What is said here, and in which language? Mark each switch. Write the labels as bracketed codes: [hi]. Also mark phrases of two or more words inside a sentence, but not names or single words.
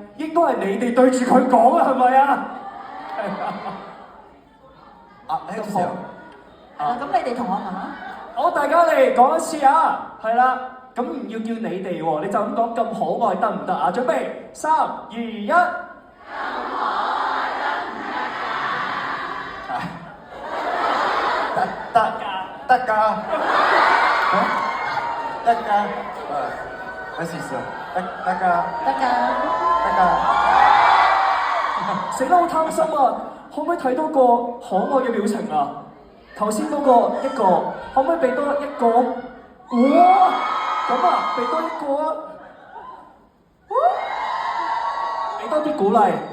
[yue] 應該係你哋對住佢講啊，係咪啊？ [ko] 해주세요. [yue] 咁你哋同我問啦。好，大家嚟講一次啊，係啦，咁唔要叫你哋喎，你就咁講咁可愛得唔得啊？準備3、2、1。 [ko] 따까 할 수 있어. 따까 [yue] 得㗎。死啦！好貪心啊！可唔可以睇多個可愛嘅表情啊？頭先嗰個一個，可唔可以俾多一個？哇！咁啊，俾多一個啊！俾多啲鼓勵。